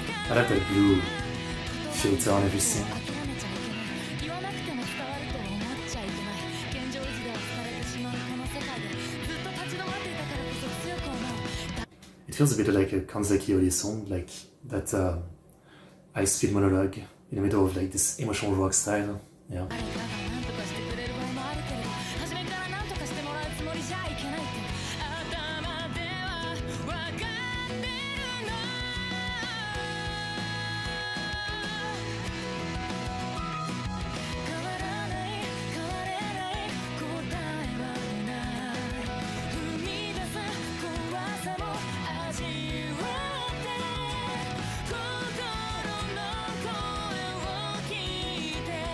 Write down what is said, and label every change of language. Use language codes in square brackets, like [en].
[en] I like that blue filter on everything. [ja] 言わなくても伝わると思っちゃいけない現状維持では疲れてしまうこの世界でずっと立ち止まっていたからこそ強く思う [en] It feels a bit like a Kanzaki Ori song, like that high-speed monologue in the middle of like this emotional rock style. Yeah. [ja] 誰かが何とかしてくれる場合もあるけれど初めから何とかしてもらうつもりじゃいけないって頭では分かってるの変わらない変われない答えは出ない踏み出す怖さも味わって心の声を聞いて